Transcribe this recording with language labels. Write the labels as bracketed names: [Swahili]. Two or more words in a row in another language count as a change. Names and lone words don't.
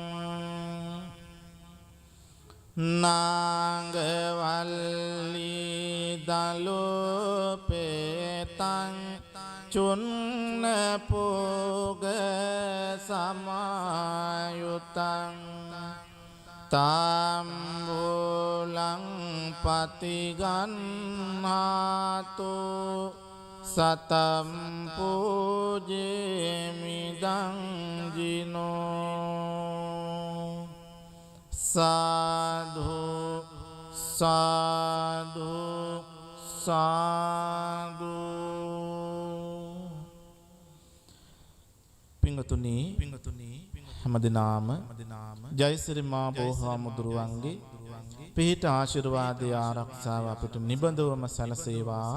[Pali] නාගවල්ලි දලෝපේතං චුන්න පෝග සමායුතං තාම්බුලං පතිගන්හාතු සතම් පූජේමිදං ජිනෝ [Sinhala] සාධු සාධු සාධු පිංගතුනි හැමදිනාම ජයසිරි මා බෝහාමුදුරුවන්ගේ පිහිට ආශිර්වාදය ආරක්ෂාව අපිට නිබඳවම සැලසේවා.